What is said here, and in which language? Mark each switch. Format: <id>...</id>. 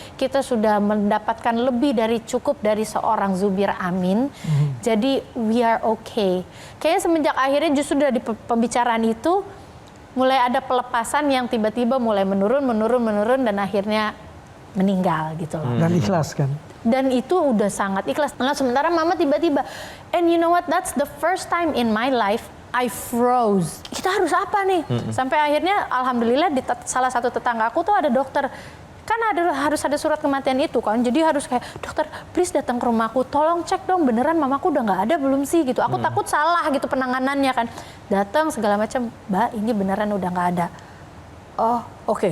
<id>Kita sudah mendapatkan lebih dari cukup dari seorang Zubir Amin. Jadi</id> <en>we are okay.</en> <id>Kayaknya semenjak akhirnya justru dari pembicaraan itu, mulai ada pelepasan yang tiba-tiba mulai menurun dan akhirnya meninggal gitu loh. Dan ikhlas kan? Dan itu udah sangat ikhlas. Nah, sementara mama tiba-tiba,</id> <en>and you know what, that's the first time in my life I froze.</en> <id>Kita harus apa nih? Sampai akhirnya alhamdulillah di salah satu tetangga aku tuh ada dokter. Kan harus ada surat kematian itu kan. Jadi harus kayak, dokter please datang ke rumahku. Tolong cek dong beneran mamaku udah nggak ada belum sih gitu. Aku takut salah gitu penanganannya kan. Datang segala macam. Mbak ini beneran udah nggak ada. Oh oke.</id>